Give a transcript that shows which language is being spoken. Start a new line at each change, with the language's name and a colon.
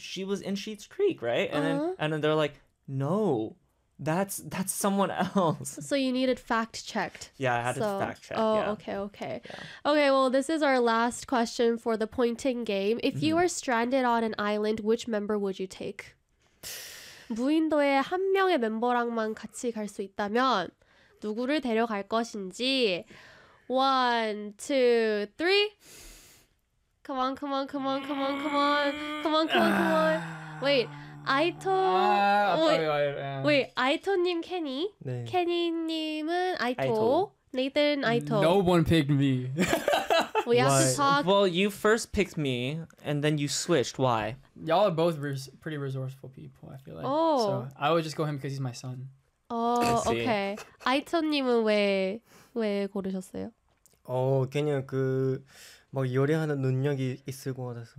English: She was in Schitt's Creek, right?" And then they're like, "No, that's someone else." So you needed fact checked. Yeah, I had to fact check. Oh, yeah. Okay. Yeah. Okay, well, this is our last question for the pointing game. If you were stranded on an island, which member would you take?
Korean: 무인도에 한 명의 멤버랑만 같이 갈 수 있다면 누구를 데려갈 것인지.
English: 1, 2, 3 Come on. Wait, Aito님 Kenny. 네.
Korean: Kenny님은 Aito. Nathan, Aito.
English: No one picked me. We have to talk. Well, you first picked me, and then you switched. Why? Y'all are both pretty resourceful people, I feel like. Oh. So I would just go him because he's my son. Oh, okay.
Korean: Aito님은 왜 고르셨어요? 그냥 그 막 요리하는 능력이 있을 것 같아서.